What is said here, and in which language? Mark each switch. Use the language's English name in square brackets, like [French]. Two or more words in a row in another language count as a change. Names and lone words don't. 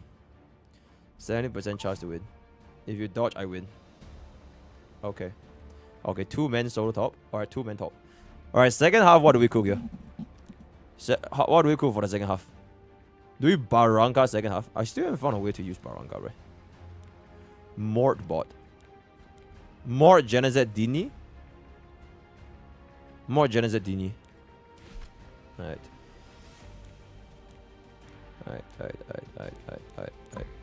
[English] 70% chance to win. If you dodge, I win. Okay. Okay, 2 men solo top. Alright, 2 men top. Alright, second half, what do we cook here? What do we cook for the second half? Do we Barranca second half? I still haven't found a way to use Barranca, right? Mort bot. Mort Genezet Dini? Mort Genezet Dini. Alright. Alright.